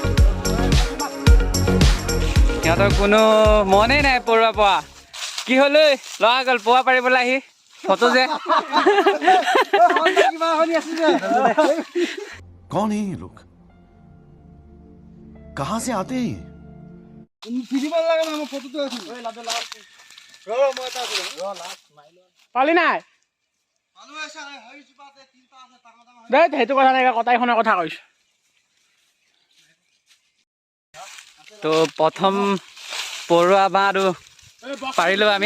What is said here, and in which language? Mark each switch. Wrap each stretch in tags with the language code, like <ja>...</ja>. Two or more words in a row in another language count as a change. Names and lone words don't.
<as>সিহঁতৰ কোনো মনেই নাই পৰুৱা পোৱা। কি হ'ল ঐ ল'ৰা গ'ল পৰুৱা পাৰিবলৈ আহি ফটো যে</as> <hi>कौन है ये लोग कहां से आते हैं</hi> <as>পালি নাই দেই সেইটো কথা নাই, কটাৰীখনৰ কথা কৈছো। তো প্ৰথম পৰুৱা বাঁহটো পাৰিলোঁ আমি।</as>